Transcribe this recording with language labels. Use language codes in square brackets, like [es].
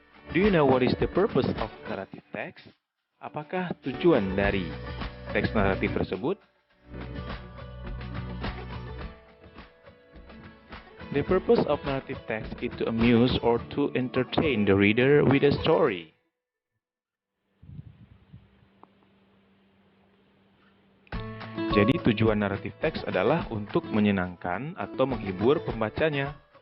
[en] Do you know what is the purpose of narrative text? [id] Apakah tujuan dari teks naratif tersebut? [en] The purpose of narrative text is to amuse or to entertain the reader with a story. [id] Jadi tujuan naratif teks adalah untuk menyenangkan atau menghibur pembacanya.